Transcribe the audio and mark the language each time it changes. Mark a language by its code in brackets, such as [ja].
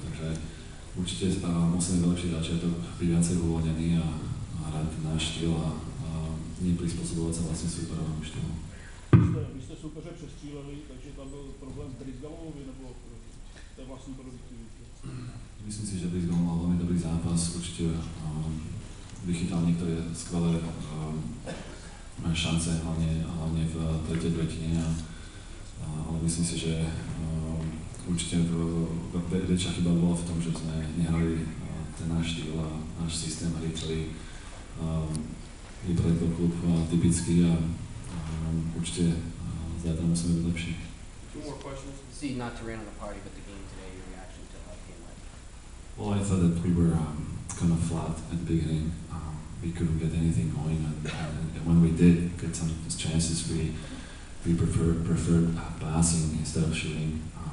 [sk] Takže určite musíme vylepšiť začiatok, byť viacej uvoľnený a hrať ten náš štýl a nie prispôsobovať sa vlastne súperovému štýlu. [cs] Vy jste soupeře přestříleli, takže tam byl problém v Brisgalovi nebo té vlastní produktivitě? [sk] Myslím si, že Brisgal mal veľmi dobrý zápas, určite vychytal niektoré skvelé šance, hlavne v tretej tretine, ale myslím si, že určite väčšia chyba bola v tom, že sme nehrali ten náš štýl a náš systém hry, ktorý je pre ten klub typický, a určite zajtra musíme byť lepší. [en] Two more questions. See, not to rain on the party, but the game today, your reaction to how it came out? Well, I thought that we were kind of flat at the beginning. We couldn't get anything going, and when we did get some chances, we preferred passing instead of shooting.